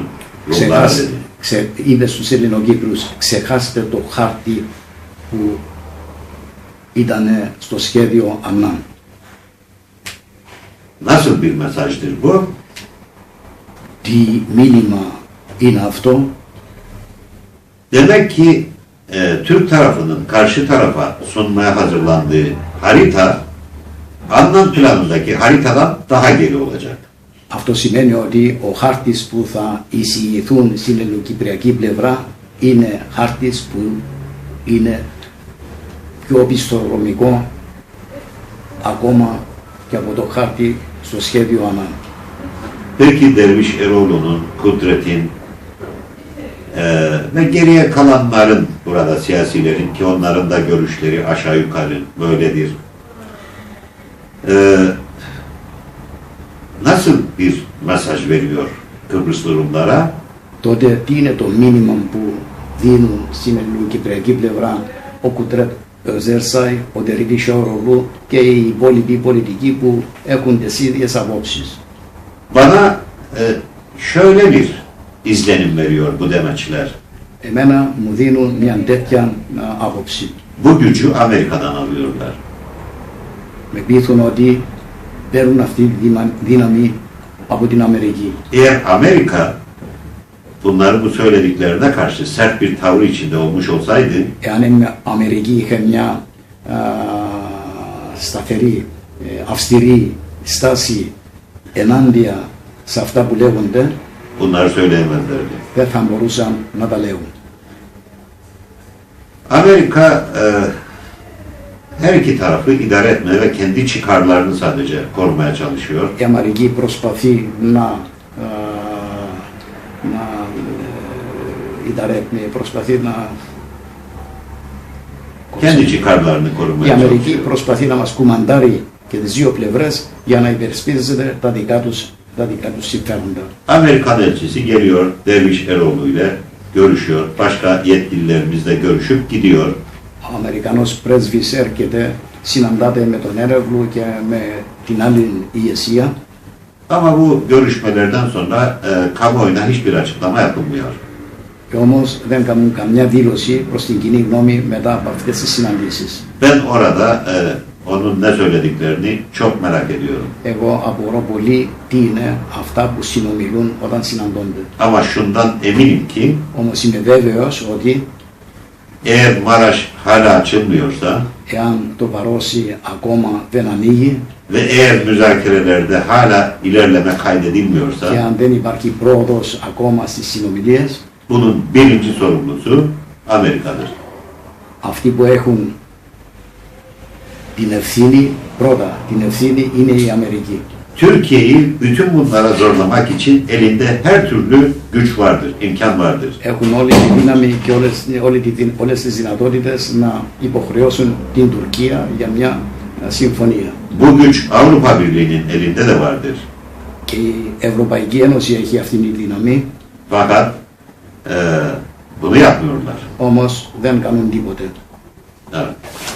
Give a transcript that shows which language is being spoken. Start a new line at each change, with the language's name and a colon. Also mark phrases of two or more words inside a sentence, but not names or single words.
Turkish: Yollara dedi.
Greek: Είπε στους Ελληνοκύπρους, ξεχάστε το χάρτη που ήταν στο σχέδιο Αννάν.
Turkish: Nasıl bir mesajdır bu?
Greek: Τι μήνυμα είναι αυτό?
Turkish: Demek ki Türk tarafının karşı tarafa sunmaya hazırlandığı harita Annan planındaki haritadan daha geri olacak.
Greek: Αυτό σημαίνει ότι ο χάρτης που θα εισηγηθούν στην ελληνοκυπριακή πλευρά είναι χάρτης που είναι πιο πιστοδρομικό ακόμα και από το χάρτη στο σχέδιο Ανάν.
Turkish: Peki Derviş Eroğlu'nun, Kudret'in ve geriye kalanların burada siyasilerin ki onların da görüşleri aşağı yukarı böyledir. Nasıl bir mesaj veriyor Kıbrıslı Rumlara?
Greek: Τότε τι είναι το μήνυμα που δίνουν στην ελληνοκυπριακή πλευρά ο Κουτρέτ Özersay, ο Derviş Eroğlu και οι υπόλοιποι πολιτικοί που έχουν τις ίδιες απόψεις?
Turkish: Bana şöyle bir izlenim veriyor bu demeçler.
Greek: Εμένα μου δίνουν μια τέτοια άποψη.
Turkish: Bu gücü Amerika'dan alıyorlar.
Greek: Με πείθουν ότι παίρνουν αυτή τη δύναμη από την Αμερική.
Turkish: Eğer Amerika bunları bu söylediklerine karşı sert bir tavır içinde olmuş olsaydı,
Greek: Εάν η Αμερική είχε μια σταθερή, αυστηρή στάση ενάντια σε αυτά που λέγονται,
Turkish: bunları söyleyemezlerdi.
Greek: δεν θα μπορούσαν να τα λέγουν.
Turkish: Amerika her iki tarafı idare etmeye ve kendi çıkarlarını sadece korumaya çalışıyor.
Greek: Η Αμερική προσπαθεί να προσπαθεί να
Turkish: Kendi çıkarlarını
Greek: η
Turkish: korumaya
Greek: Αμερική
Turkish: çalışıyor.
Greek: προσπαθεί να μας κουμαντάρει και τις δύο πλευρές για να υπερασπίζεται τα δικά τους συμφέροντα.
Turkish: Amerikan elçisi geliyor Derviş Eroğlu ile görüşüyor. Başka yetkililerimizle görüşüp gidiyor.
Greek: Ο Αμερικανός πρέσβης έρχεται, συναντάται με τον Έρευλου και με την άλλη ηγεσία.
Turkish: Ama bu görüşmelerden sonra kamuoyuna hiçbir açıklama yapılmıyor.
Greek: Και όμως δεν κάνουν καμιά δήλωση προς την κοινή γνώμη μετά από αυτές τις συναντήσεις.
Turkish: Ben orada onun ne söylediklerini çok merak ediyorum.
Greek: Εγώ απορώ πολύ τι είναι αυτά που συνομιλούν όταν συναντώνται.
Turkish: Ama şundan eminim ki
Greek: Όμως είμαι βέβαιος ότι
Turkish: eğer Maraş hala açılmıyorsa
Greek: εάν το Βαρόσι ακόμα δεν ανοίγει
Turkish: ve eğer müzakerelerde hala ilerleme
Greek: και
Turkish: kaydedilmiyorsa
Greek: αν δεν υπάρχει πρόοδος ακόμα στις συνομιλίες,
Turkish: bunun birinci sorumlusu Amerika'dır.
Greek: αυτοί που έχουν την ευθύνη, πρώτα την ευθύνη είναι η Αμερική.
Turkish: Türkiye'yi bütün bunlara zorlamak için elinde her türlü güç vardır, imkan vardır.
Greek: Έχουν όλη τη δύναμη και όλες τις δυνατότητες να υποχρεώσουν την Τουρκία για μια συμφωνία.
Turkish: Bu güç Avrupa Birliği'nin elinde de vardır.
Greek: Και η Ευρωπαϊκή Ένωση έχει αυτήν τη δύναμη,
Turkish: Fakat bunu yapmıyorlar.
Greek: όμως δεν κάνουν τίποτε.
Turkish: Evet.